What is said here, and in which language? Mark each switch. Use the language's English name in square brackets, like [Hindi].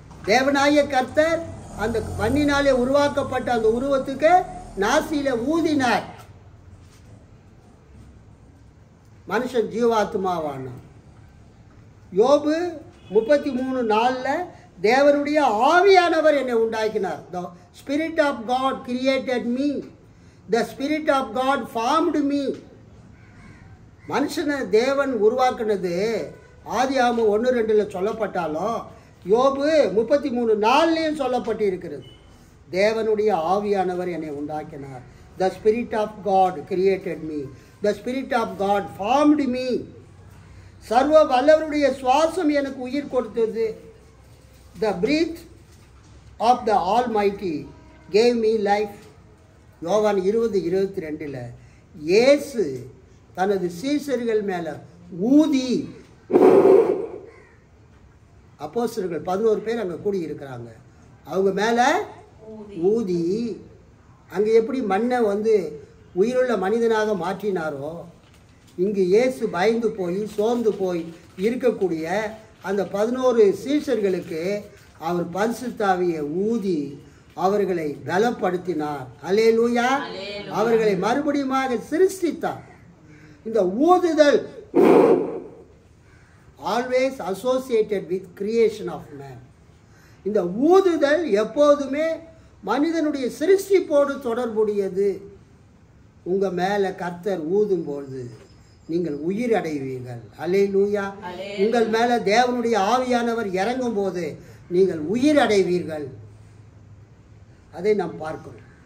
[Tamil] தேவனாகிய கர்த்தர் அந்த மண்ணினாலே உருவாக்கப்பட்ட அந்த உருவத்துக்கு நாசியில ஊதினார். மனுஷன் ஜீவாத்மாவான. யோபு 33:4 தேவனுடைய ஆவியானவர் என்னை உண்டாக்கினார். [English] The Spirit of God created me. The Spirit of God formed me. [Tamil] மனுஷனை தேவன் உருவாக்குனது ஆதியாகமம் 1:2 சொல்லப்பட்டாலும் யோபு 33:4 சொல்லப்பட்டு இருக்கிறது. தேவனுடைய ஆவியானவர் என்னை உண்டாக்கினார். [English] The Spirit of God created me. The Spirit of God formed me. [Tamil] சர்வ வல்லவருடைய சுவாசம் எனக்கு உயிர் கொடுத்தது. [English] The breath of the Almighty gave me life. [Tamil] யோவான் 20:22 இயேசு தனது சீஷர்கள் மேல ஊதி, அப்போஸ்தலர்கள் 11 பேர் அங்கே கூடி இருக்கிறாங்க, அவங்க மேலே ஊதி அங்கே எப்படி மண்ணை உயிருள்ள மனிதனாக மாற்றினாரோ, இங்கு இயேசு பயந்து போய் சோர்ந்து போய் இருக்கக்கூடிய அந்த 11 சீஷர்களுக்கு அவர் பரிசுத்த ஆவியை ஊதி அவர்களை பலப்படுத்தினார். அல்லேலூயா. அவர்களை மறுபடியுமாக சிருஷ்டித்தார். இந்த ஊதுதல் [English] always associated with creation of man. [Tamil] இந்த ஊதுதல் எப்போதுமே மனிதனுடைய சிருஷ்டிப்போடு தொடர்புடையது. உங்க மேல கர்த்தர் ஊதும்போது நீங்கள் உயிர் அடைவீர்கள். அல்லேலூயா. உங்கள் மேல தேவனுடைய ஆவியானவர் இறங்கும் போது நீங்கள் உயிர் அடைவீர்கள். அதை நாம் பார்க்கிறோம்.